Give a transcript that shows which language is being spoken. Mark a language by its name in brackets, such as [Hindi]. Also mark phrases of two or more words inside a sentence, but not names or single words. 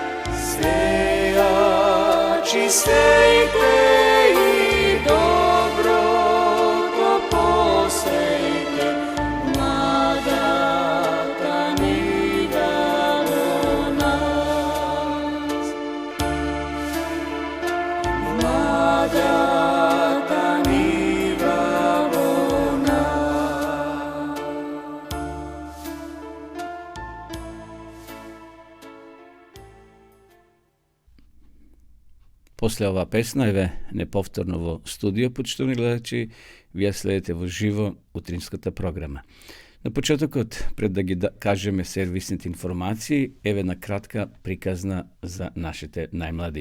[Serbian] Sejači sejte i dobro to posejte, mlada ta njiva u nas. Mlada ta njiva u nas. [Macedonian] После ова песна, еве, неповторно во студио, почитувани гледачи, вие следите во живо утринската програма. На почетокот, пред да ги кажеме сервисните информации, еве на кратка приказна за нашите најмлади.